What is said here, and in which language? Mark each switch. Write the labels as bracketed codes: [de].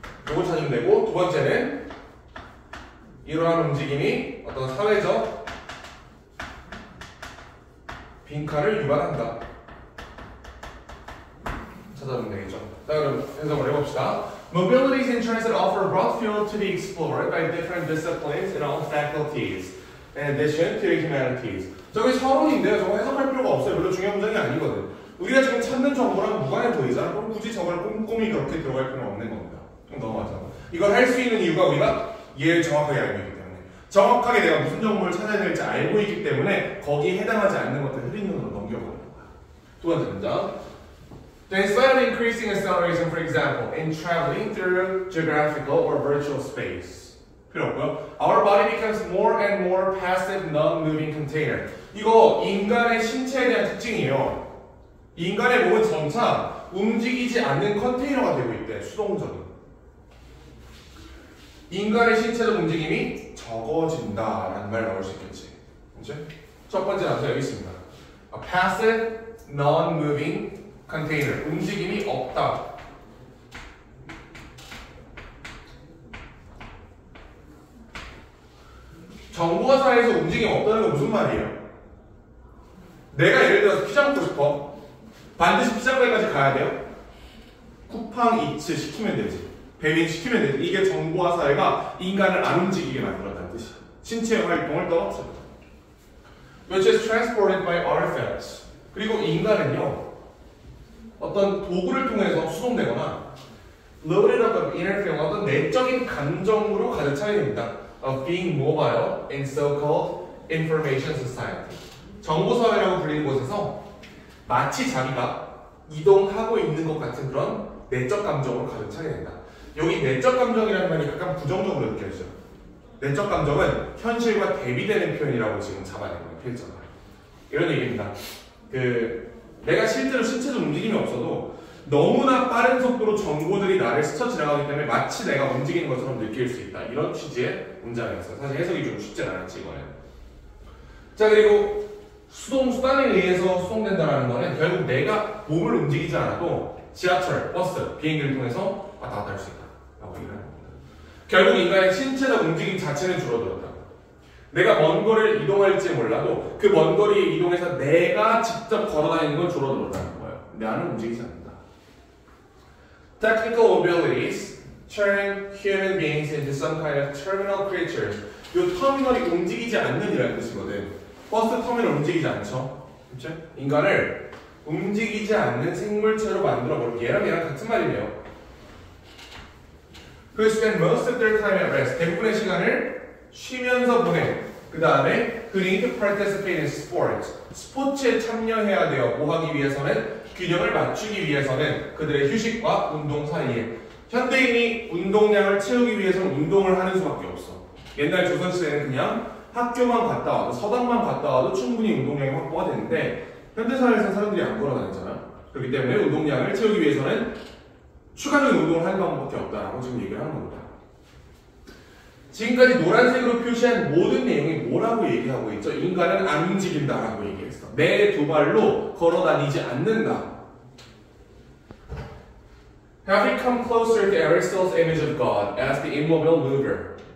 [ko] 이걸 찾으면 되고, 두 번째는 이러한 움직임이 어떤 사회적 빈칸을 유발한다. 찾아보면 되겠죠. 자, 그럼 해석을 해봅시다. [en] Mobilities in transit offer broad field to be explored by different disciplines in all faculties, in addition to the humanities. [ko] 저게 서론인데요. 저거 해석할 필요가 없어요. 별로 중요한 문장이 아니거든. 우리가 지금 찾는 정보랑 무관해 보이잖아. 그럼 굳이 저걸 꼼꼼히 그렇게 들어갈 필요는 없는 겁니다. 그럼 넘어가자. 이걸 할 수 있는 이유가 우리가 얘를 정확하게 알고 있기 때문에. 정확하게 내가 무슨 정보를 찾아야 될지 알고 있기 때문에 거기에 해당하지 않는 것들 흐린 눈으로 넘겨버리는 거야. 두 번째 문장. [en] Instead of increasing acceleration, for example, in traveling through geographical or virtual space. [ko] 필요 없고요. [en] Our body becomes more and more passive, non-moving container. [ko] 이거 인간의 신체에 대한 특징이에요. 인간의 몸은 점차 움직이지 않는 컨테이너가 되고 있대. 수동적인. 인간의 신체적 움직임이 적어진다라는 말 나올 수 있겠지. 그치? 첫 번째 단서 여기 있습니다. [en] A passive, non-moving container. [ko] 움직임이 없다. 정보화사에서 움직임이 없다는 건 무슨 말이에요? 내가 예를 들어서 피자 먹고 싶어. 반드시 피자가게까지 가야 돼요? 쿠팡 이츠 시키면 되지. 배민 시키면 되지. 이게 정보화사회가 인간을 안 움직이게 만들었다는 뜻이야. 신체 활동을 떨어뜨려. [en] Which is transported by artifacts. [ko] 그리고 인간은요, 어떤 도구를 통해서 수송되거나 [en] loaded up of inner feeling, [ko] 어떤 내적인 감정으로 가득 차게 됩니다. [en] Of being mobile in so-called information society. [ko] 정보사회라고 불리는 곳에서 마치 자기가 이동하고 있는 것 같은 그런 내적 감정으로 가득 차게 된다. 여기 내적 감정이라는 말이 약간 부정적으로 느껴지죠. 내적 감정은 현실과 대비되는 표현이라고 지금 잡아낸 거예요. 필자가. 이런 얘기입니다. 내가 실제로 신체적 움직임이 없어도 너무나 빠른 속도로 정보들이 나를 스쳐 지나가기 때문에 마치 내가 움직이는 것처럼 느낄 수 있다. 이런 취지의 문장이었어요. 사실 해석이 좀 쉽진 않았지, 이거는. 자, 그리고 수단에 의해서 수송된다는 거는 결국 내가 몸을 움직이지 않아도 지하철, 버스, 비행기를 통해서 왔다 갔다 할 수 있다. 라고 얘기를 하는 겁니다. 결국 인간의 신체적 움직임 자체는 줄어들었다. 내가 먼 거리를 이동할지 몰라도 그 먼 거리에 이동해서 내가 직접 걸어다니는 건 줄어들었다는 거예요. 나는 움직이지 않는다. [en] Technical abilities turn human beings into some kind of terminal creatures. [ko] 이 터미널이 움직이지 않는 이라는 뜻이거든. 버스 터미널 움직이지 않죠? 그렇죠? 인간을 움직이지 않는 생물체로 만들어버리고 얘랑 같은 말이네요. [en] who spend most of their time at rest. [ko] 대부분의 시간을 쉬면서 보내. 그 다음에 [en] who need to participate in sports. [ko] 스포츠에 참여해야 돼요. 뭐 하기 위해서는? 균형을 맞추기 위해서는 그들의 휴식과 운동 사이에. 현대인이 운동량을 채우기 위해서는 운동을 하는 수밖에 없어. 옛날 조선시대에는 그냥 학교만 갔다 와도 서당만 갔다 와도 충분히 운동량이 확보가 되는데 현대사회에서 사람들이 안 걸어다니잖아. 그렇기 때문에 운동량을 채우기 위해서는 추가적인 운동을 하는 방법밖에 없다라고 지금 얘기를 하는 겁니다. 지금까지 노란색으로 표시한 모든 내용이 뭐라고 얘기하고 있죠? 인간은 안 움직인다라고 얘기했어. 내 두 발로 걸어다니지 않는다. [en] Having come closer to Aristotle's image of God as the immobile mover.